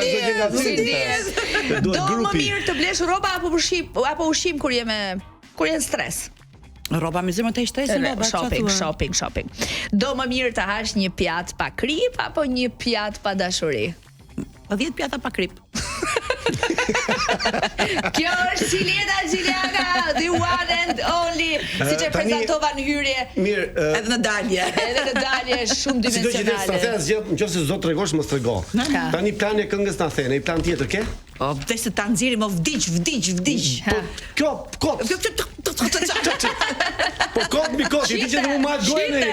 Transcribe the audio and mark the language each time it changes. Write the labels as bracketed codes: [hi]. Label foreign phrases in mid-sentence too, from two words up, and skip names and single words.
[sq] Do më mirë të blesh rroba apo ushqim kur je në stres. Rroba me zemër të shtresën, Shopping. Do më mirë të hash një pjatë pa krip apo një pjatë pa dashuri? 10 pjata pa krip. Kjo është Cileta Gjiliaka, [en] the one and only, [sq] siç e prezantova në hyrje. Mirë, Edhe në dalje. Shumë si do që të dimensionale. thënë asgjë, nëse s'do tregosh mos trego. Tani plani e këngës na thënë, një plan tjetër ke? O, vdes se ta nxjerrim, o vdiq. Po, kjo kot. Po kot mi kot, ti që më marr gojën e.